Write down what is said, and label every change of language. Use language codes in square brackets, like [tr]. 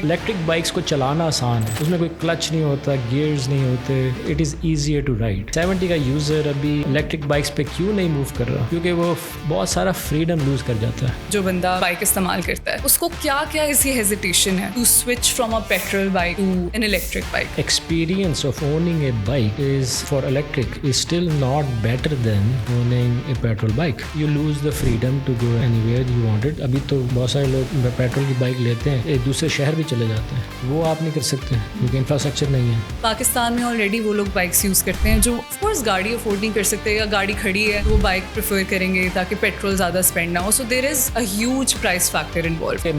[ur] Electric bikes کو چلانا آسان ہے, اس میں کوئی کلچ نہیں ہوتا, گیئرز نہیں ہوتے, [en] It is easier to ride. [ur] 70 کا یوزر ابھی الیکٹرک بائکس پہ کیوں نہیں موو کر رہا؟ کیونکہ وہ بہت سارا فریڈم لوز کر جاتا ہے. جو بندہ بائک استعمال کرتا ہے اس کو کیا کیا ایسی ہیزیٹیشن ہے [en] To switch from a petrol bike to an electric bike? Experience of owning a bike is for electric is still not better than owning a petrol bike. You lose the freedom to go anywhere you wanted. [ur] ابھی تو بہت سارے لوگ petrol کی bike لیتے ہیں, ایک دوسرے شہر بھی چلے جاتے ہیں, وہ آپ نہیں کر سکتے کیونکہ انفراسٹرکچر نہیں ہے. پاکستان میں آلریڈی وہ لوگ بائکس یوز کرتے ہیں جو آف کورس گاڑی افورڈ نہیں کر سکتے یا گاڑی کھڑی ہے وہ بائک پریفر کریں گے تاکہ پیٹرول زیادہ اسپینڈ نہ ہو. [en] So there is a huge price factor involved.